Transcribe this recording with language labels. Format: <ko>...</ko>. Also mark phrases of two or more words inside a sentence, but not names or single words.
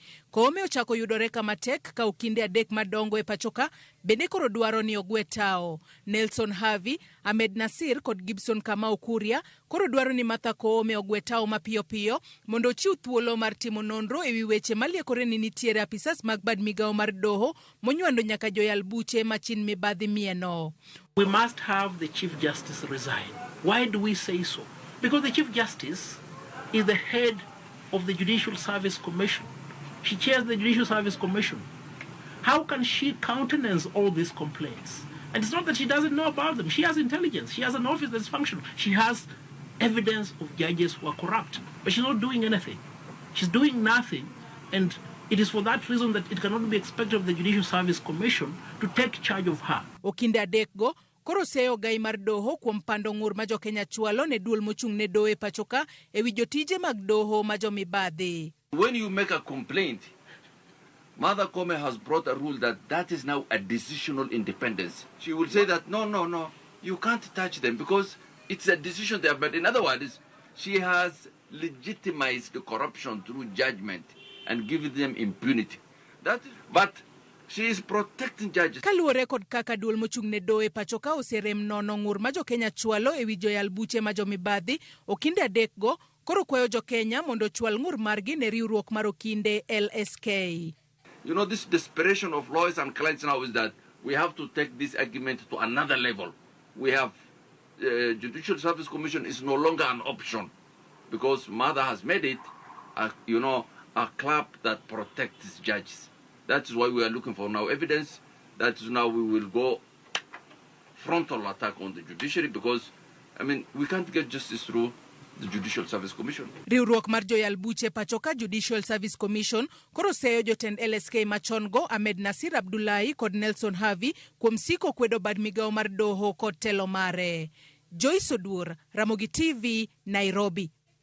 <luo>Koome ochako yudore kama tek ka okinde adek madongo e pachoka bende koro dwaro ni ogwe tao. Nelson Havi, Ahmed Nasir kod Gibson Kamau Kuria koro dwaro ni Martha Koome ogwe tao mapiyo piyo mondo ochiw thuolo mar timo nonro ewi weche maliekore ni nitiere apisas mag bad migawo mar doho monywando nyaka joyal buche machin mibadhi mieno.</luo> <en>We must have the Chief Justice resign. Why do we say so? Because the Chief Justice is the head of the Judicial Service Commission. She chairs the Judicial Service Commission. How can she countenance all these complaints? And it's not that she doesn't know about them. She has intelligence. She has an office that's functional. She has evidence of judges who are corrupt. But she's not doing anything. She's doing nothing. And it is for that reason that it cannot be expected of the Judicial Service Commission to take charge of her.</en> <luo>Okinde adek go koro seyo ogai mar doho kuom pando ng'ur ma Jo-Kenya chwalo ne duol mochung' ne doho e pachoka ewi jotije mag doho ma jo mibadhi.</luo> <en>When you make a complaint, Martha Koome has brought a rule that is now a decisional independence. She will say that no, you can't touch them because it's a decision there. But in other words, she has legitimized the corruption through judgment and given them impunity. But she is protecting judges.</en> <luo>Kaluwore kod kaka duol mochung' ne doho e pachoka oserem nono ng'ur ma Jo-Kenya chwalo ewi joyal buche ma jo mibadhi, okinde adek go koro kwayo Jo-Kenya mondo chwal ng'ur margi ne riwruok mar Okinde LSK.</luo> <en>You know, this desperation of lawyers and clients now is that we have to take this argument to another level. We have Judicial Service Commission is no longer an option because Martha has made it, a club that protects judges. That is why we are looking for now evidence. That is now we will go frontal attack on the judiciary because, we can't get justice through the Judicial Service Commission.</en> <luo>Riwruok mar joyal buche pachoka Judicial Service Commission koro seyo jotend LSK machon go Ahmed Nasir Abdullahi kod Nelson Havi kuom siko kwedo bad migawo mar doho kod telo mare. Jeso Dur, Ramogi TV, Nairobi.</luo>